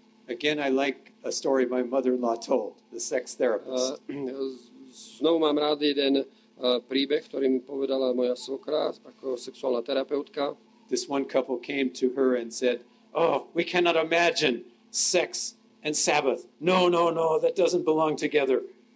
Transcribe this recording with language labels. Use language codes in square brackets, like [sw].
[en] Again, I like a story my mother-in-law told, the sex therapist. [sk] Znovu mám rád jeden príbeh, ktorý mi povedala moja svokra ako sexuálna terapeutka. [en] This one couple came to her and said, "Oh, we cannot imagine sex and Sabbath. No, that doesn't belong together."